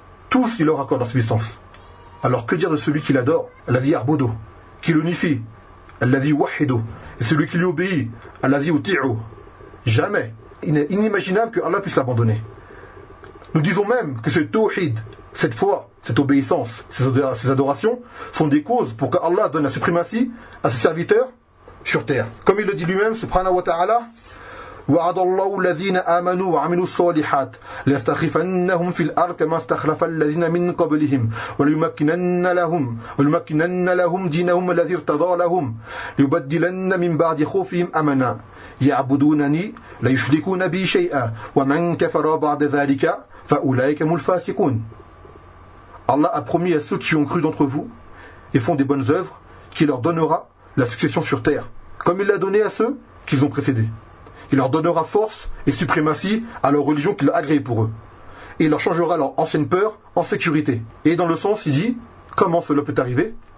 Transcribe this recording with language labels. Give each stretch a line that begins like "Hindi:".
French: Tous, il leur accorde leur subsistance. Alors que dire de celui qui l'adore, Allazi Arbodo, qui l'unifie, Allazi Wahido, et celui qui lui obéit, Allazi Uti'u? Jamais. Il n'est inimaginable que Allah puisse l'abandonner. Nous disons même que ce Tawhid, cette foi, cette obéissance, ces adorations, sont des causes pour qu'Allah donne la suprématie à ses serviteurs sur terre. Comme il le dit lui-même,
Arabic: subhanahu wa ta'ala, وعد الله الذين آمنوا وعملوا الصالحات ليستخلفنهم في الأرض كما استخلف الذين من قبلهم وليمكنن لهم دينهم الذي ارتضى لهم ليبدلن من بعد خوفهم أمنا يعبدونني لا يشركون بي شيئا ومن كفر بعد ذلك فأولئك هم الفاسقون.
French: Allah a promis à ceux qui ont cru d'entre vous et font des bonnes œuvres qu'il leur donnera la succession sur terre, comme il l'a donné à ceux qu'ils ont précédés. Il leur donnera force et suprématie à leur religion qu'il a agréée pour eux. Et il leur changera leur ancienne peur en sécurité. Et dans le sens, il dit, comment cela peut arriver?